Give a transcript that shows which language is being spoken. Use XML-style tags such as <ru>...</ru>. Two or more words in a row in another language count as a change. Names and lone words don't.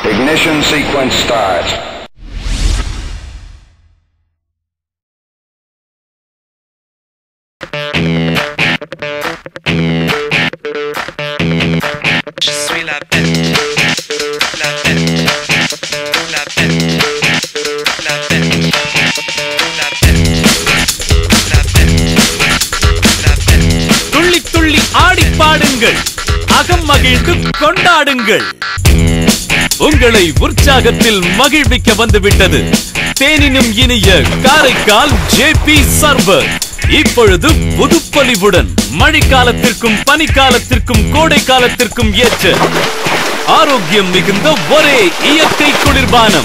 <en>Ignition sequence start.</en> <fr>Je suis la bête, la bête, la bête, la bête, la bête, la bête, la bête.</fr> <ta>துள்ளி துள்ளி ஆடி பாடுங்கள், அகம் மகிழ்ந்து கொண்டாடுங்கள். உங்களை உற்சாகத்தில் மகிழ்விக்க வந்துவிட்டது தேனினும் இனிய காரைக்கால் ஜேபி சர்வர். இப்பொழுது புதுப்பொலிவுடன் மழைக்காலத்திற்கும் பனிக்காலத்திற்கும் கோடை காலத்திற்கும் ஏற்ற ஆரோக்கியம் மிகுந்த ஒரே இயற்கை குளிர்பானம்.</ta>